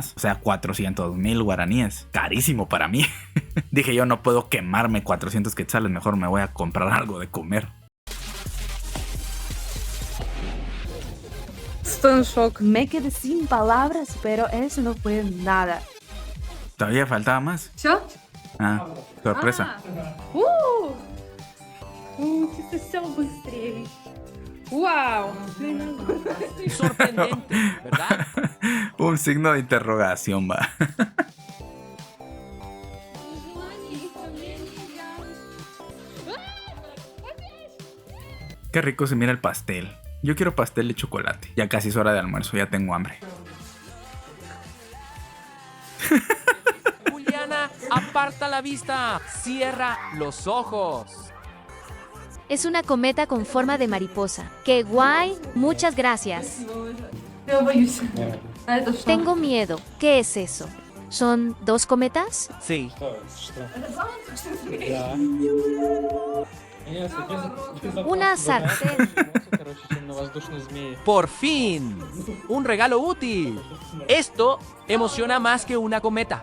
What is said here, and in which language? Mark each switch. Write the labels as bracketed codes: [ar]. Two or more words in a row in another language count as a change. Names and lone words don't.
[es] O sea, 400,000 guaraníes. Carísimo para mí. Dije yo, no puedo quemarme 400 quetzales, mejor me voy a comprar algo de comer. estoy en shock. Me quedé sin palabras, pero eso no fue nada. Todavía faltaba más. [ru] Все? [es] Ah, sorpresa. [ru] Это все быстрее. Вау! [es] Sorprendente, ¿verdad? Un signo de interrogación, va. Qué rico se mira el pastel. Yo quiero pastel de chocolate. Ya casi es hora de almuerzo, ya tengo hambre. Juliana, aparta la vista. Cierra los ojos. Es una cometa con forma de mariposa. ¡Qué guay! Muchas gracias. [ru] Я боюсь. А это что? [es] Tengo miedo. ¿Qué es eso? ¿Son 2 cometas? Sí. Una sartén. Por fin. Un regalo útil. Esto emociona más que una cometa.